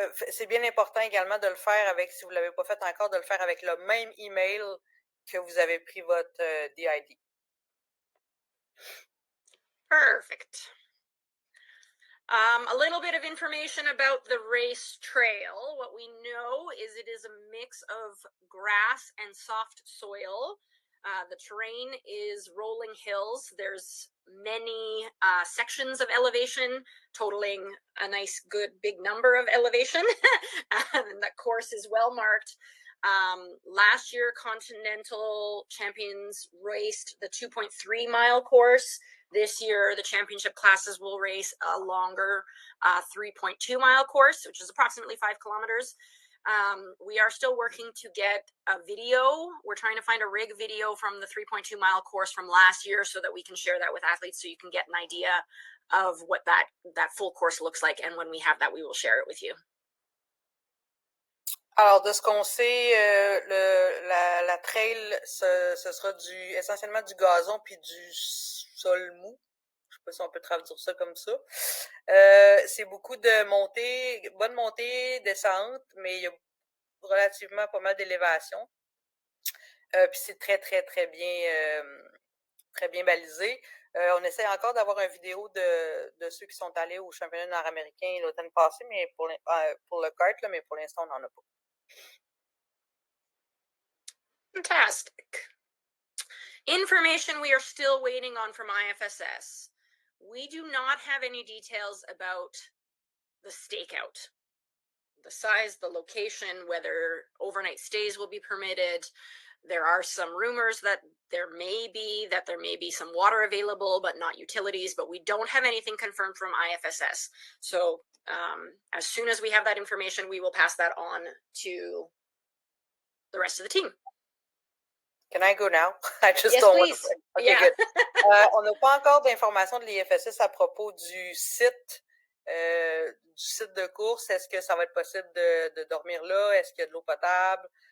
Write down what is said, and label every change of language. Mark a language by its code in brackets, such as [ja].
[fr] C'est bien important également de le faire avec, si vous ne l'avez pas fait encore, de le faire avec le même email que vous avez pris votre DID. [en] Perfect. A little bit of information about the race trail. What we know is it is a mix of grass and soft soil. The terrain is rolling hills. There's many sections of elevation, totaling a nice, good, big number of elevation. And that course is well marked. Last year, Continental Champions raced the 2.3-mile course. This year, the championship classes will race a longer 3.2-mile course, which is approximately 5 kilometers. We are still working to get a video. We're trying to find a rig video from the 3.2-mile course from last year so that we can share that with athletes so you can get an idea of what that full course looks like. And when we have that, we will share it with you. Alors, de ce qu'on sait, la trail, ce sera essentiellement du gazon puis du sol mou. Je sais pas si on peut traduire ça comme ça. C'est beaucoup de montée, bonne montée, descente, mais il y a relativement pas mal d'élévation. Puis c'est très bien balisé. On essaie encore d'avoir une vidéo de ceux qui sont allés au championnat nord-américain l'automne passé, mais pour le kart, là, mais pour l'instant, on n'en a pas. Fantastic. Information we are still waiting on from IFSS. We do not have any details about the stakeout. The size, the location, whether overnight stays will be permitted. There are some rumors that there may be some water available, but not utilities, but we don't have anything confirmed from IFSS. So as soon as we have that information, we will pass that on to the rest of the team. Can I go now? I just Yes, don't please. want to. Okay, Yeah. good. [fr] On n'a pas encore d'informations de l'IFSS à propos du site de course. Est-ce que ça va être possible de dormir là? Est-ce qu'il y a de l'eau potable?